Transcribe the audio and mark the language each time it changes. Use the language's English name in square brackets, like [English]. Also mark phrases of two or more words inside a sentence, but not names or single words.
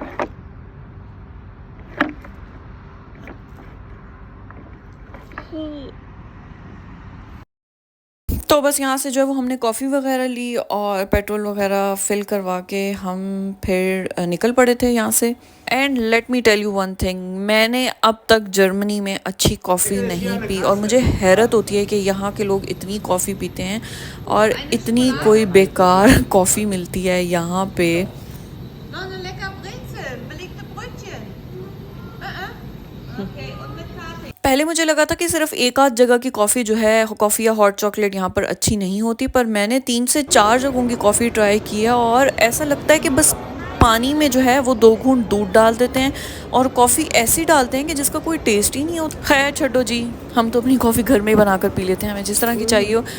[Hindi] तो बस यहाँ से जो है वो हमने कॉफ़ी वगैरह ली और पेट्रोल वगैरह फिल करवा के हम फिर निकल पड़े थे यहाँ से। [English] and let me tell you one thing, [Hindi] मैंने अब तक जर्मनी में अच्छी कॉफ़ी नहीं पी, और मुझे हैरत होती है कि यहाँ के लोग इतनी कॉफ़ी पीते हैं और इतनी कोई बेकार कॉफ़ी मिलती है यहाँ पे। [German] Noch 'ne lecker Brezel, belegte Brötchen. Okay, und mit Kaffee. [Hindi] पहले मुझे लगा था कि सिर्फ एक आध जगह की कॉफ़ी जो है कॉफ़ी या हॉट चॉकलेट यहाँ पर अच्छी नहीं होती, पर मैंने 3 से 4 जगहों की कॉफ़ी ट्राई की है, और ऐसा लगता है कि बस पानी में जो है वो 2 घूंट दूध डाल देते हैं और कॉफ़ी ऐसी डालते हैं कि जिसका कोई टेस्ट ही नहीं होता। खैर छोड़ो जी, हम तो अपनी कॉफ़ी घर में ही बनाकर पी लेते हैं, हमें जिस तरह की चाहिए हो।